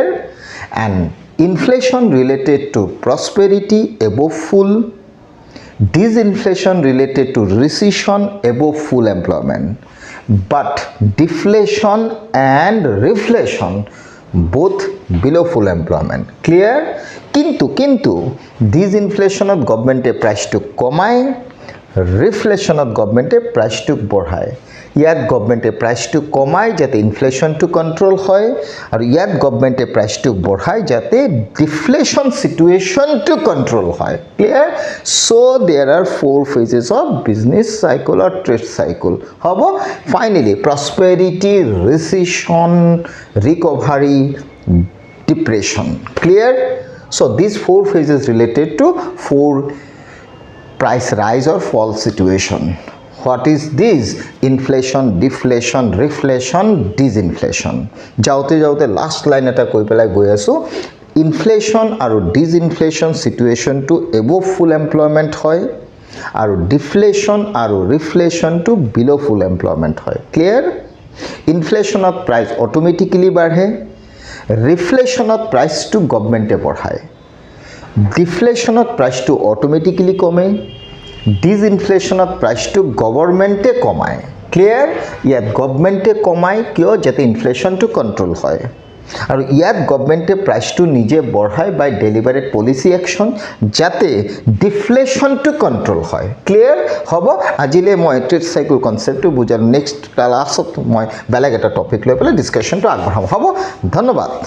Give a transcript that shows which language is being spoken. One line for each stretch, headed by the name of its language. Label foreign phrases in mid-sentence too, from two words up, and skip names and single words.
English: And inflation related to prosperity above full, disinflation related to recession above full employment. But deflation and reflation both below full employment. Clear?
Assamese: কিন্তু
English: disinflationত governmentে priceটো
Assamese: কমায়
English: reflationত governmentে priceটোক
Assamese: বঢ়ায় ইয়াত
English: governmentে priceটো
Assamese: কমায় যাতে
English: inflationটো control
Assamese: হয় আৰু ইয়াত
English: governmentে priceটো
Assamese: বঢ়ায় যাতে
English: deflation situationটো control
Assamese: হয়
English: clear so there are 4 phases of business cycle or trade cycle
Assamese: হ'ব ফাইনেলি
English: prosperity, recession, recovery, depression. Clear? So these 4 phases related to 4 price rise or fall situation. What is this? Inflation, deflation, reflation, disinflation.
Assamese: Jaute
English: last line
Assamese: এটা কৈ পেলাই গৈ আছোঁ. Inflation aru
English: disinflation situation
Assamese: to
English: above full employment
Assamese: হয় আৰু deflation aru reflation to
English: below full employment
Assamese: hoy. Clear?
English: Inflation of price automatically badhe, reflation of price to government বঢ়ায় deflation of price to automatically
Assamese: কমে
English: disinflation of price
Assamese: to government কমায় clear ইয়াত government কমায় কিয় যাতে ইনফ্লেশ্যন টু কন্ট্ৰোল হয় আৰু ইয়াত
English: governmentে priceটো
Assamese: নিজে বঢ়ায়
English: by deliberate policy action
Assamese: যাতে
English: deflationটো control
Assamese: হয় ক্লিয়াৰ হ'ব আজিলৈ মই
English: trade cycle conceptটো
Assamese: বুজালোঁ
English: next classত
Assamese: মই বেলেগ এটা টপিক লৈ পেলাই ডিছকাশ্যনটো আগবঢ়াম হ'ব ধন্যবাদ